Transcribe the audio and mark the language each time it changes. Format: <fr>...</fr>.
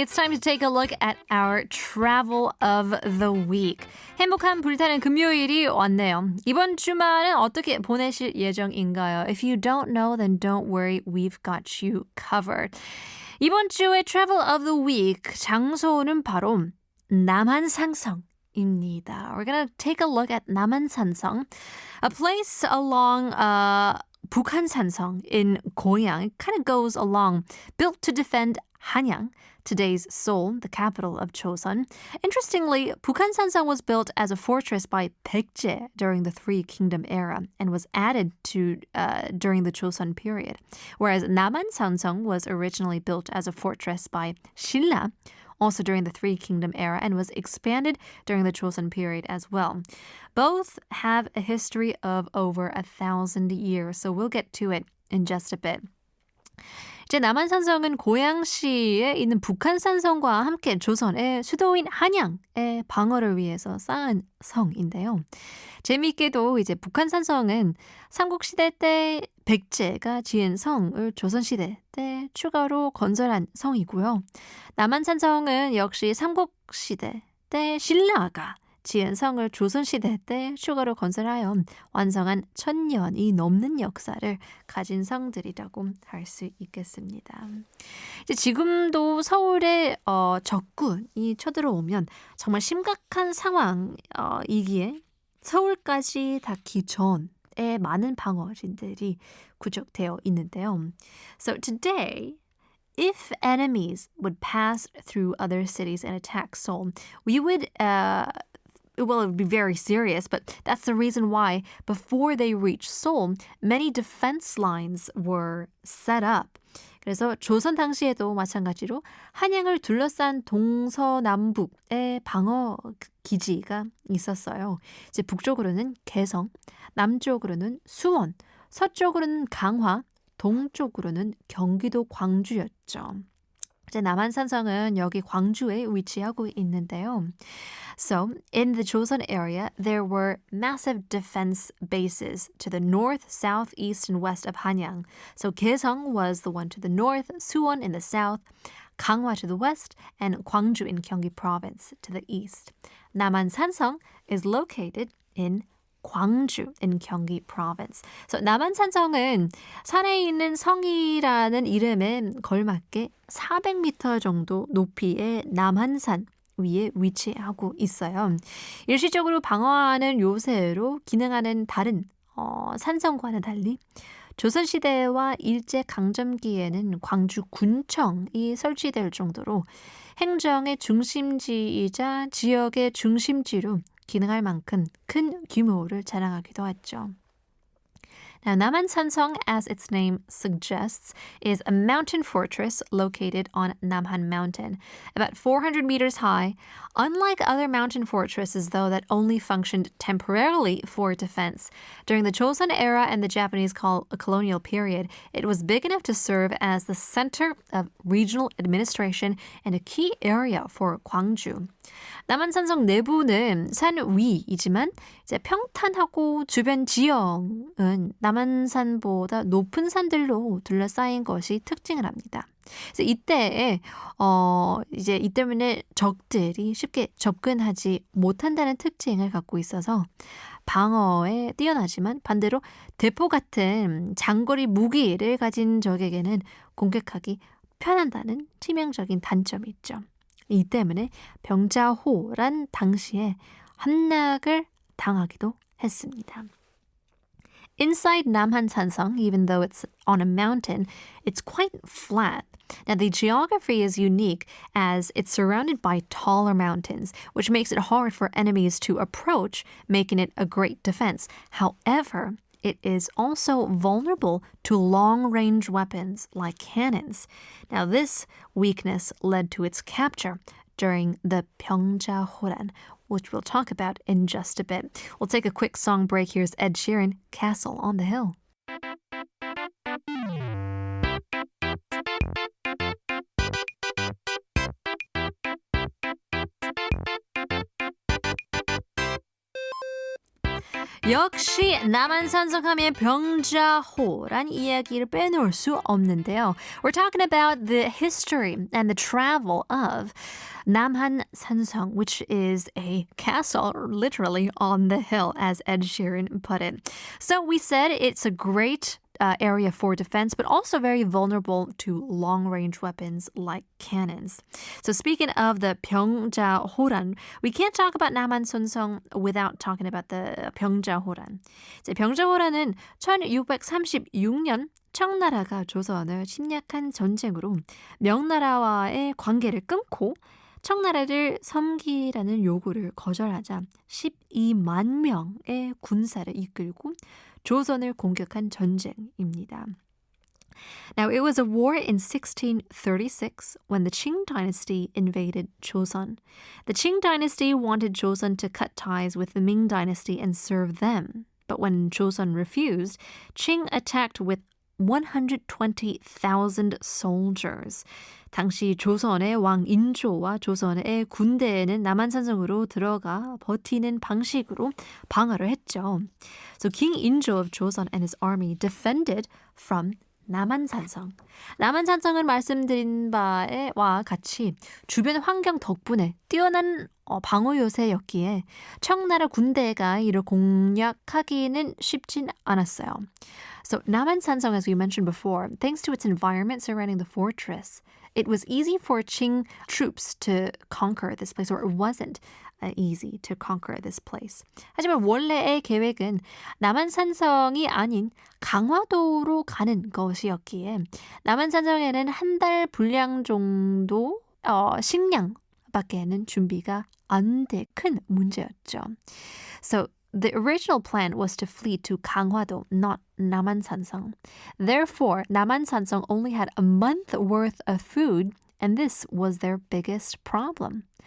<en>It's time to take a look at our travel of the week.</en> <ko>행복한 불타는 금요일이 왔네요. 이번 주말은 어떻게 보내실 예정인가요?</ko> <en>If you don't know, then don't worry. We've got you covered.</en> <ko>이번 주의</ko> <en>travel of the week</en> <ko>장소는 바로 남한산성입니다.</ko> <en>We're going to take a look at 남한산성, a place along 북한산성 in Goyang. It kind of goes along, built to defend Hanyang, today's Seoul, the capital of Joseon. Interestingly, 북한산성 was built as a fortress by Baekje during the Three Kingdom era and was added to during the Joseon period, whereas 남한산성 was originally built as a fortress by 신라, also during the Three Kingdom era, and was expanded during the Joseon period as well. Both have a history of over 1,000 years, so we'll get to it in just a bit.</en> <ko>이제 남한산성은 고양시에 있는 북한산성과 함께 조선의 수도인 한양의 방어를 위해서 쌓은 성인데요. 재미있게도 이제 북한산성은 삼국시대 때 백제가 지은 성을 조선시대 때 추가로 건설한 성이고요. 남한산성은 역시 삼국시대 때 신라가 지은 성을 조선시대 때 추가로 건설하여 완성한 1,000년이 넘는 역사를 가진 성들이라고 할 수 있겠습니다. 이제 지금도 서울에 적군이 쳐들어오면 정말 심각한 상황이기에 서울까지 닿기 전에 많은 방어진들이 구축되어 있는데요.</ko> <en>So today, if enemies would pass through other cities and attack Seoul, we would well, it would be very serious, but that's the reason why before they reached Seoul, many defense lines were set up.</en> <ko>그래서 조선 당시에도 마찬가지로 한양을 둘러싼 동서남북의 방어 기지가 있었어요. 이제 북쪽으로는 개성, 남쪽으로는 수원, 서쪽으로는 강화, 동쪽으로는 경기도 광주였죠. 이제 남한산성은 여기 광주에 위치하고 있는데요.</ko> <en>So, in the Joseon area, there were massive defense bases to the north, south, east, and west of Hanyang. So, Kaesong was the one to the north, Suwon in the south, Ganghwa to the west, and Gwangju in Gyeonggi province to the east. 남한산성 is located in 광주 in Gyeonggi province.</en> <ko>So, 남한산성은 산에 있는 성이라는 이름에 걸맞게 400m 정도 높이의 남한산 위에 위치하고 있어요. 일시적으로 방어하는 요새로 기능하는 다른 산성과는 달리 조선시대와 일제강점기에는 광주군청이 설치될 정도로 행정의 중심지이자 지역의 중심지로 기능할 만큼 큰 규모를 자랑하기도 했죠.</ko> <en>Now, 남한산성, as its name suggests, is a mountain fortress located on Namhan Mountain, about 400 meters high. Unlike other mountain fortresses, though, that only functioned temporarily for defense, during the Joseon era and the Japanese colonial period, it was big enough to serve as the center of regional administration and a key area for Gwangju.</en> <ko>남한산성 내부는 산 위이지만 이제 평탄하고 주변 지형은 남한산보다 높은 산들로 둘러싸인 것이 특징을 합니다. 그래서 이때 이제 이 때문에 적들이 쉽게 접근하지 못한다는 특징을 갖고 있어서 방어에 뛰어나지만 반대로 대포 같은 장거리 무기를 가진 적에게는 공격하기 편한다는 치명적인 단점이 있죠. 이 때문에 병자호란 당시에 함락을 당하기도 했습니다.</ko> <en>Inside 남한산성, even though it's on a mountain, it's quite flat. Now, the geography is unique as it's surrounded by taller mountains, which makes it hard for enemies to approach, making it a great defense. However, it is also vulnerable to long-range weapons like cannons. Now, this weakness led to its capture during the 병자호란, which we'll talk about in just a bit. We'll take a quick song break. Here's Ed Sheeran, Castle on the Hill.</en> <ko>역시 남한산성 하면 병자호란 이야기를 빼놓을 수 없는데요.</ko> <en>We're talking about the history and the travel of 남한산성, which is a castle literally on the hill, as Ed Sheeran put it. So we said it's a great area for defense, but also very vulnerable to long-range weapons like cannons. So speaking of the 병자호란, we can't talk about 남한산성 without talking about the 병자호란.</en> <ko>이제 병자호란은 1636년 청나라가 조선을 침략한 전쟁으로 명나라와의 관계를 끊고 청나라를 섬기라는 요구를 거절하자 12만 명의 군사를 이끌고 조선을 공격한 전쟁입니다.</ko> <en>Now, it was a war in 1636 when the Qing dynasty invaded Joseon. The Qing dynasty wanted Joseon to cut ties with the Ming dynasty and serve them. But when Joseon refused, Qing attacked with 120,000 soldiers.</en> <ko>당시 조선의 왕 인조와 조선의 군대에는 남한산성으로 들어가 버티는 방식으로 방어를 했죠.</ko> <en>So King Injo of Joseon and his army defended from 남한산성.</en> <ko>남한산성은 말씀드린 바와 같이 주변 환경 덕분에 뛰어난 방어 요새였기에 청나라 군대가 이를 공략하기는 쉽진 않았어요.</ko> <en>So 남한산성, as we mentioned before, thanks to its environment surrounding the fortress, it was easy for Qing troops to conquer this place, or it wasn't easy to conquer this place.</en> <ko>하지만 원래의 계획은 남한산성이 아닌 강화도로 가는 것이었기에 남한산성에는 한 달 분량 정도 식량밖에는 준비가 안 돼 큰 문제였죠.</ko> <en>So the original plan was to flee to 강화도, not 남한산성. Therefore, 남한산성 only had a month worth of food, and this was their biggest problem.</en>